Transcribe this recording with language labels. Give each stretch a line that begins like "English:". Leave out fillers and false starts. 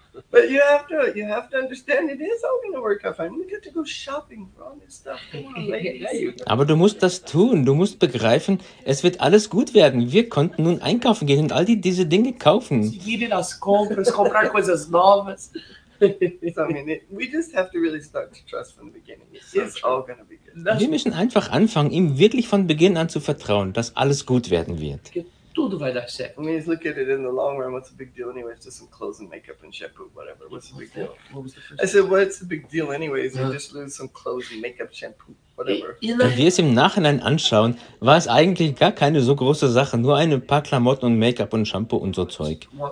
English: But you have to understand, it is all going to work out fine. We get to go shopping for all this stuff.
German: Aber du musst das tun. Du musst begreifen, es wird alles gut werden. Wir konnten nun einkaufen gehen und all diese Dinge kaufen.
Portuguese: Seguir as compras, comprar coisas novas.
English: We just have to really start to trust from the beginning. It's all going to be good.
German: Wir müssen einfach anfangen, ihm wirklich von Beginn an zu vertrauen, dass alles gut werden wird.
Portuguese: Tudo vai dar certo.
English: I mean, just look at it in the long run. What's the big deal anyway? It's just some clothes and makeup and shampoo, whatever. What's the big deal? What was the first I said, what's the big deal anyways? You just lose some clothes and makeup, shampoo, whatever.
German: Wenn wir es im Nachhinein anschauen, war es eigentlich gar keine so große Sache. Nur ein paar Klamotten und Make-up und Shampoo und so Zeug.